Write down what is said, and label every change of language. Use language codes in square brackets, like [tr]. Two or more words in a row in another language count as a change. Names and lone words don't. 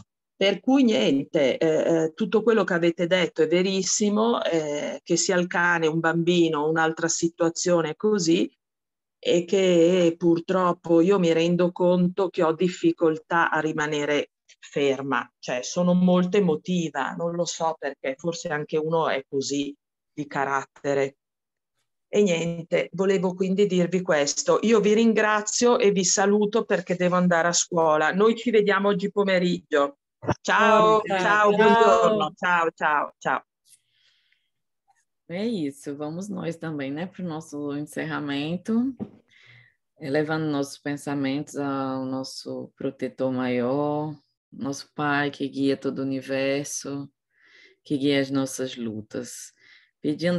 [it] Per cui niente, tutto quello che avete detto è verissimo, che sia il cane, un bambino, un'altra situazione così, e che purtroppo io mi rendo conto che ho difficoltà a rimanere ferma, cioè sono molto emotiva, non lo so perché, forse anche uno è così di carattere. E niente, volevo quindi dirvi questo. Io vi ringrazio e vi saluto perché devo andare a scuola. Noi ci vediamo oggi pomeriggio. Ciao, ciao, buongiorno. Ciao, ciao, ciao. [pt] É isso, vamos nós também, né, para o nosso encerramento, levando nossos pensamentos ao nosso protetor maior, nosso Pai que guia todo o universo, que guia as nossas lutas, pedindo